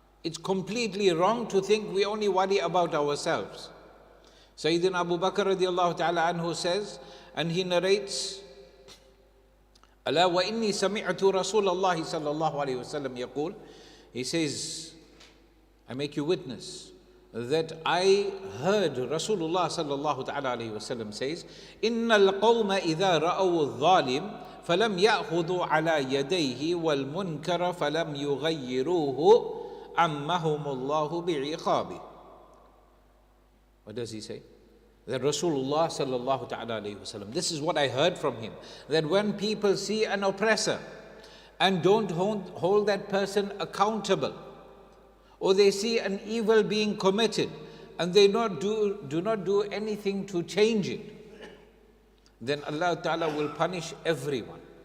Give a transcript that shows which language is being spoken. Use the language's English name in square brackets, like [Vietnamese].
[English] It's completely wrong to think we only worry about ourselves. Sayyidina Abu Bakr radiallahu ta'ala anhu says, and he narrates, [Arabic] ألا وإني سمعت رسول الله صلى الله عليه وسلم يقول, [English] he says, I make you witness, that I heard Rasulullah sallallahu ta'ala alayhi wasallam says, [Arabic] إِنَّ الْقَوْمَ إِذَا رَأَوُا الظَّالِمِ فَلَمْ يَأْخُذُوا عَلَى يَدَيْهِ وَالْمُنْكَرَ فَلَمْ يُغَيِّرُوهُ عَمَّهُمُ اللَّهُ بِعِقَابِهِ. [English] What does he say? That Rasulullah sallallahu ta'ala alayhi wasallam, this is what I heard from him, that when people see an oppressor and don't hold that person accountable, or they see an evil being committed and they do not do anything to change it, then Allah Ta'ala will punish everyone.